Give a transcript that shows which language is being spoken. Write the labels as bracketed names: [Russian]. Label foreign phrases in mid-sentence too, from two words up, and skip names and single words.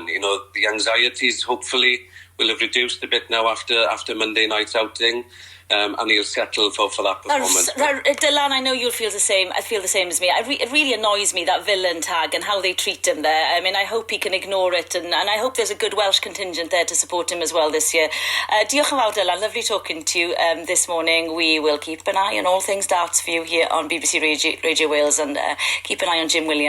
[English] The anxieties hopefully will have reduced a bit now after Monday night's outing, and he'll settle for that performance. Dylan, I know you'll feel the same. I feel the same as me. It really annoys me, that villain tag and how they treat him there. I hope he can ignore it, and I hope there's a good Welsh contingent there to support him as well this year. [Welsh] Diolch yn fawr, Dylan. [English] Lovely talking to you this morning. We will keep an eye on all things darts for you here on BBC Radio Wales, and keep an eye on Jim Williams.